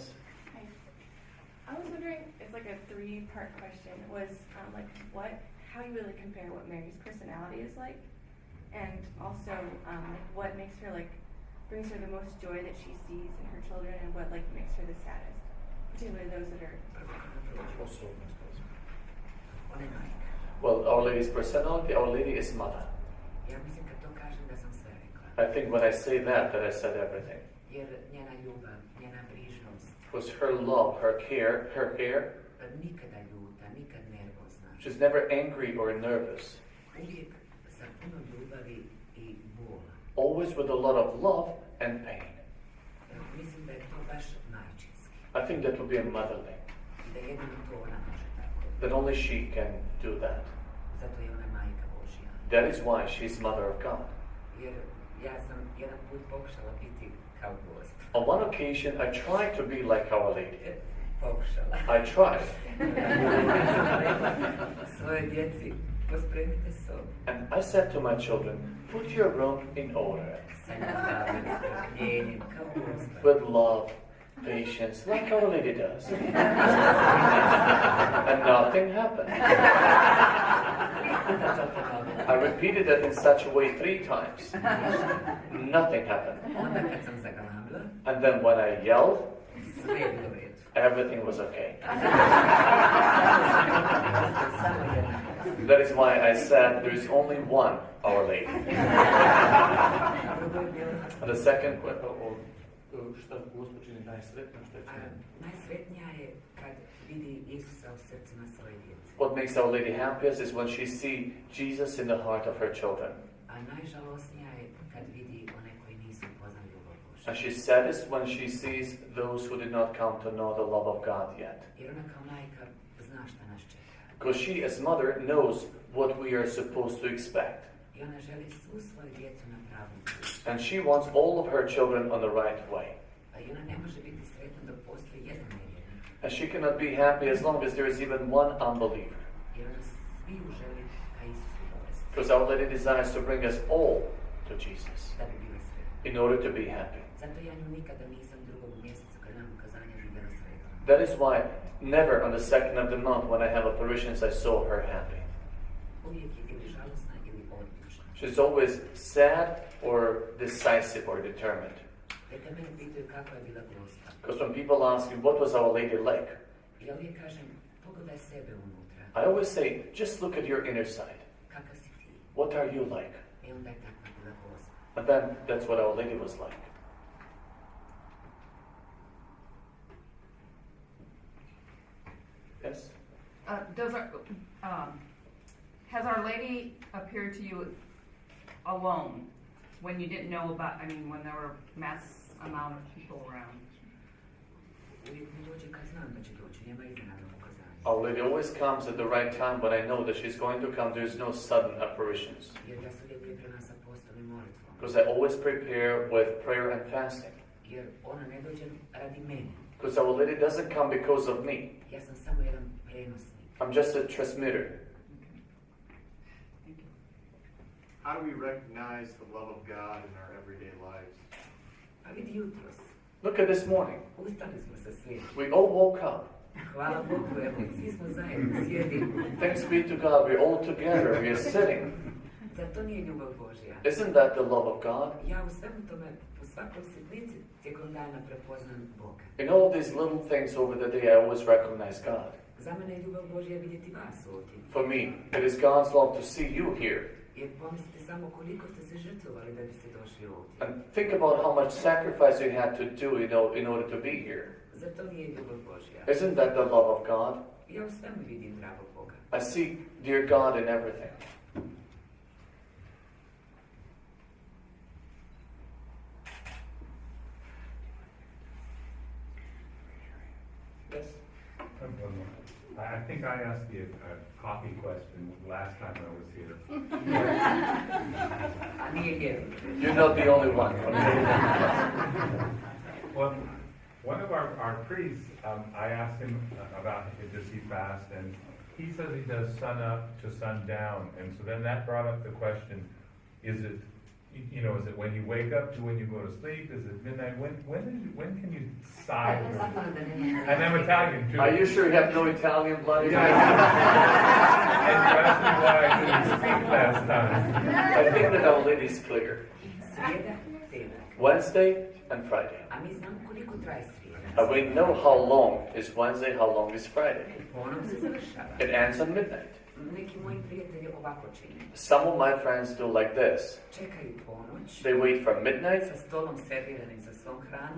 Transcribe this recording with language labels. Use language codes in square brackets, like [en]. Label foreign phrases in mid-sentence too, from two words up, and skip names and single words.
[en] Hi. I was wondering, it's like a three-part question, was how you really compare what Mary's personality is like, and also what makes her brings her the most joy that she sees in her children, and what makes her the saddest, particularly those that are. [hr] Ona je majka. [en] Well, Our Lady's personality, Our Lady is mother. [hr] Ja mislim kad to kažem da sam sve rekla. [en] I think when I say that I said everything. [hr] Jer njena ljubav, njena brižnost, [en] Because her love, her care, [hr] nikada ljuta, nikad nervozna. [en] she's never angry or nervous. [hr] Uvijek sa puno ljubavi i bola. [en] Always with a lot of love and pain. [hr] Mislim da je to baš majčinski. [en] I think that would be a motherly. [hr] I da jedino to ona može tako. [en] That only she can do that. [hr] Zato je ona majka Božja. [en] That is why she's Mother of God. [hr] Jer ja sam jedan put pokušala biti kao Gosp. [en] On one occasion, I tried to be like Our Lady. [hr] Pokušala. [en] I tried. [hr] Svoje djeci, pospremite sobu. [en] And I said to my children, put your room in order. [hr] Sa ljubavnim strpljenjem, kao Gospa. [en] With love, patience, like Our Lady does. And nothing happened. I repeated that in such a way 3 times. Nothing happened. Onda kad sam zagalamila, And then when I yelled, sve je bilo u redu. everything was okay. That is why I said there is only one Our Lady. And the second question, [hr] Najsretnija je kad vidi Isusa u srcima svoje djece. [en] what makes Our Lady happiest is when she sees Jesus in the heart of her children. [hr] A najžalosnija je kad vidi one koji nisu upoznali ljubav Božju. [en] And she's saddest when she sees those who did not come to know the love of God yet. [hr] Jer ona kao majka zna šta nas čeka. [en] Because she, as mother, knows what we are supposed to expect. [hr] I ona želi svu svoju djecu na pravom putu. [en] And she wants all of her children on the right way. [hr] A i ona ne može biti sretna dok postoji jedan nevjernik. [en] And she cannot be happy as long as there is even one unbeliever. [hr] Jer ona sviju želi ka Isusu dovesti. [en] Because Our Lady desires to bring us all to Jesus [hr] Da bi bila sretna. [en] in order to be happy. [hr] Zato ja nju nikada nisam drugog mjeseca kad nam ukazanja vidjela sretna. [en] That is why never on the 2nd of the month when I have apparitions I saw her happy. [hr] Uvijek je ili žalosna ili odlučna. [en] She's always sad or decisive or determined. [hr] Neka mene pitaju kakva je bila Gospa. [en] Because when people ask me, what was Our Lady like? [hr] Ja uvijek kažem, pogledaj sebe unutra. [en] I always say, just look at your inner side. [hr] Kakav si ti? [en] What are you like? [hr] I onda je takva bila Gospa. [en] And then that's what Our Lady was like. Yes? Has Our Lady appeared to you alone when you didn't know about, when there were mass amount of people around? [hr] Uvijek mi dođe kad znam da će doći, nema iznenadnog ukazanja. [en] Our Lady always comes at the right time when I know that she's going to come. There's no sudden apparitions. [hr] Jer ja se uvijek pripremam sa postom i molitvom. [en] Because I always prepare with prayer and fasting. [hr] Jer ona ne dođe radi mene. [en] Because Our Lady doesn't come because of me. [hr] Ja sam samo jedan prenosnik. [en] I'm just a transmitter. How do we recognize the love of God in our everyday lives? [hr] A vidi jutros. [en] Look at this morning. [hr] Ustali smo se svi. [en] We all woke up. [hr] Hvala Bogu, evo, svi smo zajedno, sjedimo. [en] Thanks be to God, we're all together, we're sitting. [hr] Zar to nije ljubav Božja? [en] Isn't that the love of God? [hr] Ja u svemu tome, u svakoj sitnici, tijekom dana prepoznam Boga. [en] In all these little things over the day, I always recognize God. [hr] Za mene je ljubav Božja vidjeti vas ovdje. [en] For me, it is God's love to see you here. [hr] Jer pomislite samo koliko ste se žrtvovali da biste došli ovdje. [en] And think about how much sacrifice you had to do in order to be here. [hr] Zar to nije ljubav Božja? [en] Isn't that the love of God? [hr] Ja u svemu vidim dragog Boga. [en] I see dear God in everything. Yes? I think I asked you a coffee question last time I was here. [hr] A nije jer. [en] You're not the only one. Well, one of our priests, I asked him about does he fast, and he says he does sun up to sundown, and so then that brought up the question: is it, is it when you wake up to when you go to sleep? Is it midnight? When can you sigh? And I'm Italian too. Are you sure you have no Italian blood? And you asked me why I didn't speak last time. I think that Our Lady's clear. [hr] Srijeda, petak. [en] Wednesday and Friday. [hr] A mi znamo koliko traje srijeda. [en] And we know how long is Wednesday, how long is Friday. [hr] Ponovo se završava. [en] It ends at midnight. [hr] Neki moji prijatelji ovako čine. [en] Some of my friends do like this. [hr] Čekaju ponoć. [en] They wait for midnight [hr] Sa stolom serviranim sa svom hranom.